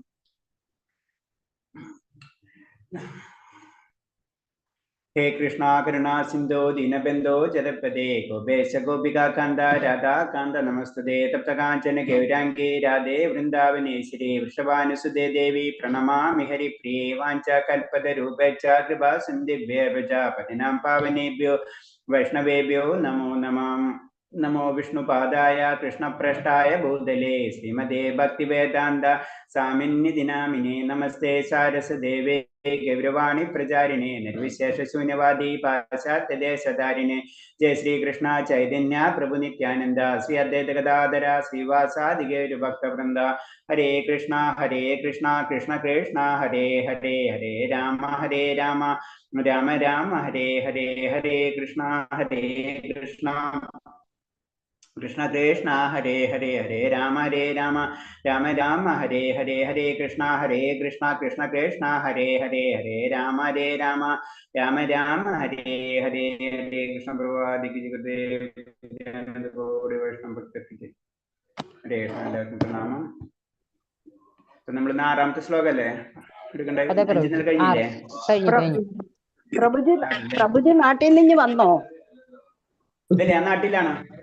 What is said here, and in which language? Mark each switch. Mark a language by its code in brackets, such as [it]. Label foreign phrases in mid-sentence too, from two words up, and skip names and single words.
[sa] ഹേ കൃഷ്ണ കരുണാ സിന്ധോ ദീനബന്ധോ ജഗത്പതേ ഗോപേശ ഗോപികാ കാന്ത രാധാ കാന്ത നമസ്തുതേ. തപ്തകാഞ്ചന ഗൗരാംഗേ രാധേ വൃന്ദാവനേശ്വരി വൃഷഭാനുസുതേ ദേവി പ്രണമാമി ഹരിപ്രിയേ. വാഞ്ചാകൽപതരൂപേച്ഛ കൃപാ സിന്ധിഭ്യേർവച പതിനാം പാവനേഭ്യോ വൈഷ്ണവേഭ്യോ നമോ നമഃ. നമോ വിഷ്ണുപാദായ കൃഷ്ണപ്രഷ്ടായ ഭൂതലേ ശ്രീമതേ ഭക്തിവേദാന്ത സ്വാമിന്യതി നാമിനേ. നമസ്തേ സാരസദേവേ ഗൗരവാണി പ്രചാരിണേ നിർവിശേഷശൂന്യവാദി പാശ്ചാത്യദേശധാരിണേ. ജയ ശ്രീകൃഷ്ണ ചൈതന്യ പ്രഭു നിത്യാനന്ദ ശ്രീ അദ്വൈത ഗദാധര ശ്രീവാസാദി ഗൗരഭക്തവൃന്ദ. ഹരേ കൃഷ്ണ കൃഷ്ണ കൃഷ്ണ ഹരേ ഹരേ ഹരേ രാമ രാമ രാമ ഹരേ ഹരേ. ഹരേ കൃഷ്ണ കൃഷ്ണ കൃഷ്ണ ഹരേ ഹരേ ഹരേ രാമ രാമ രാമ ഹരേ ഹരേ. ഹരേ കൃഷ്ണ കൃഷ്ണ കൃഷ്ണ ഹരേ ഹരേ ഹരേ രാമ രാമ രാമ ഹരേ ഹരേ. ഹരേ കൃഷ്ണ [ml] പ്രഭുവാദിക്ക് വൈഷ്ണവ ഭക്തർക്ക് [sa] ഹരേ കൃഷ്ണ. [ml] എല്ലാവർക്കും പ്രണാമം. ഇപ്പൊ നമ്മൾ 6ാമത്തെ ശ്ലോകല്ലേ എടുക്കണ്ടേ? 5 കഴിഞ്ഞില്ലേ? പ്രഭുജി നാട്ടിൽ നിന്ന് വന്നോ? ഇതല്ലേ, ഞാൻ നാട്ടിലാണ്.